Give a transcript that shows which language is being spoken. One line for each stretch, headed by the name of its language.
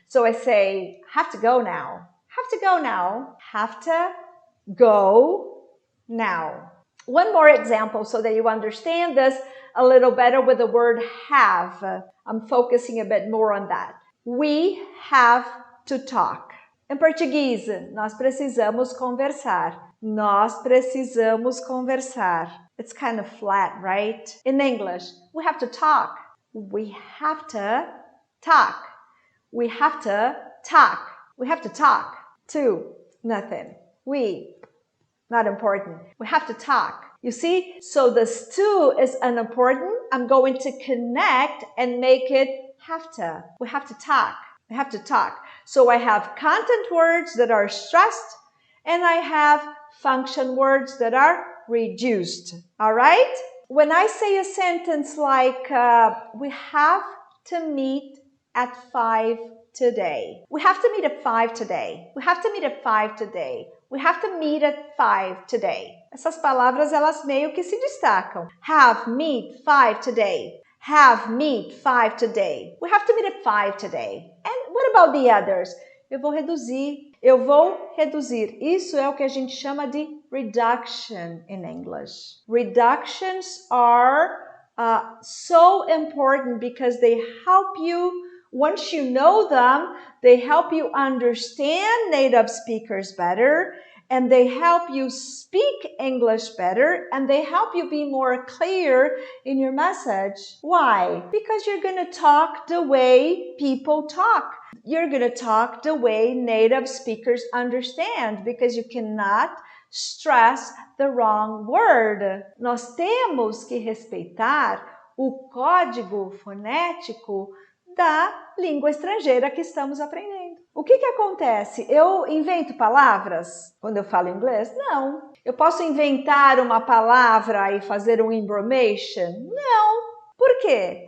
English: So I say, have to go now. Have to go now. Have to go now. One more example so that you understand this a little better with the word have. I'm focusing a bit more on that. We have to talk.
Portuguese: Em português, nós precisamos conversar. Nós precisamos conversar.
English: It's kind of flat, right? In English, we have to talk. We have to talk. We have to talk. We have to talk. To, nothing. We, not important. We have to talk. You see? So this to is unimportant. I'm going to connect and make it have to. We have to talk. We have to talk. So I have content words that are stressed and I have function words that are reduced. All right? When I say a sentence like, we have to meet at 5 today. We have to meet at 5 today. We have to meet at 5 today. We have to meet at 5 today.
Portuguese: Essas palavras, elas meio que se destacam.
English: Have, meet, 5 today. Have, meet, 5 today. We have to meet at 5 today. And what about the others?
Portuguese: Eu vou reduzir. Isso é o que a gente chama de
English: reduction in English. Reductions are so important because they help you. Once you know them, they help you understand native speakers better, and they help you speak English better, and they help you be more clear in your message. Why? Because you're going to talk the way people talk. You're going to talk the way native speakers understand, because you cannot stress the wrong word.
Portuguese: Nós temos que respeitar o código fonético da língua estrangeira que estamos aprendendo. O que acontece? Eu invento palavras quando eu falo inglês? Não. Eu posso inventar uma palavra e fazer um embromation? Não. Por quê?